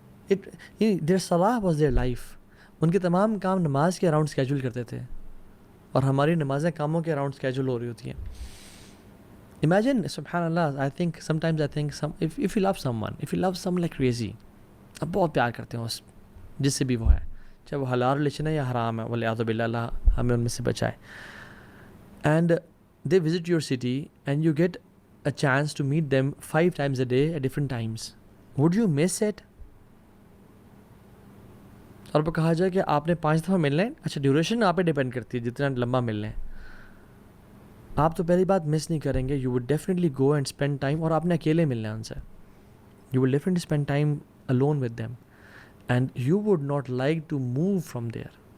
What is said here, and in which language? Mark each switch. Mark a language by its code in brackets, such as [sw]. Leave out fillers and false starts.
[en] their صلاح was their life. [ur] ان کے تمام کام نماز کے اراؤنڈ اسکیجول کرتے تھے اور ہماری نمازیں کاموں کے اراؤنڈ اسکیجول ہو رہی ہوتی ہیں. Imagine, سبحان اللہ, [en] sometimes I think if you love someone like crazy, [ur] آپ بہت پیار کرتے ہیں اس جس سے بھی وہ ہے, چاہے وہ حلال ریلیشن ہے یا حرام ہے, والعیاذ باللہ, اللہ ہمیں ان میں سے بچائے. [en] And they visit your city and you get a chance to meet them 5 times a day at different times. Would you miss it? [ur] اور وہ کہا جائے کہ آپ نے 5 دفعہ ملنا ہے. اچھا, ڈیوریشن آپ پہ ڈیپینڈ کرتی ہے جتنا لمبا ملنا ہے. آپ تو پہلی بات مس نہیں کریں گے. [en] You would definitely go and spend time, [ur] اور آپ نے اکیلے ملنا ہے ان سے. [en] You will definitely spend time alone with them and you would not like to move from there.